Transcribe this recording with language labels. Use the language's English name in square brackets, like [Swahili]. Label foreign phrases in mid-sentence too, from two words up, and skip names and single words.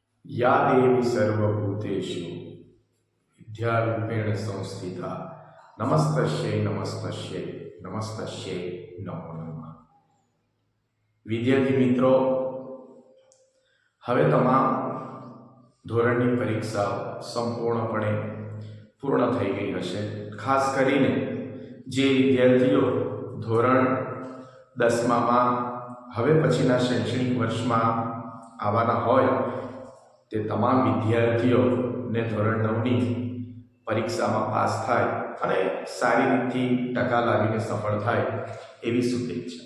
[Sanskrit] या देवी सर्वभूतेषु विद्यारूपेण संस्थिता नमस्तस्यै नमस्तस्यै नमस्तस्यै नमो नमः। [Hindi] विद्यार्थी मित्रों, [Gujarati] હવે તમામ ધોરણની પરીક્ષાઓ સંપૂર્ણપણે પૂર્ણ થઈ ગઈ હશે। ખાસ કરીને જે વિદ્યાર્થીઓ ધોરણ 10માં હવે પછીના શૈક્ષણિક વર્ષમાં આવવાના હોય તે તમામ વિદ્યાર્થીઓને ધોરણ 9ની પરીક્ષામાં પાસ થાય અને સારી રીતથી ટકા લાવીને સફળ થાય એવી શુભેચ્છા।